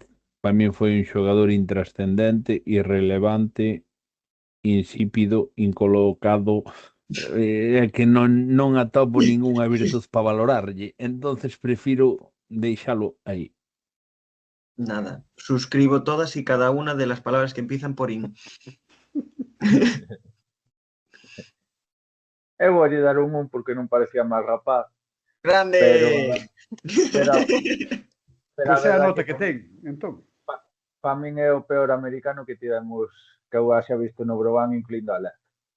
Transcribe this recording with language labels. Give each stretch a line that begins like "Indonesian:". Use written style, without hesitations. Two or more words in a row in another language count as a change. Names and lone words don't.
Galician: Para mí foi un xogador intrascendente, irrelevante, insípido, incolocado, que non atopo ningunha virtud para valorarlle. Entonces prefiro deixalo aí.
Spanish: Nada, suscribo todas y cada una de las palabras que empiezan por in.
Galician: Eu vou lle dar un 1 porque non parecía máis rapaz, ¡Grande! pero a Pois é a verdade nota que pa- ten, entón. pa min é o peor americano que tivemos, que eu xa visto no Broban, incluindo a Lez.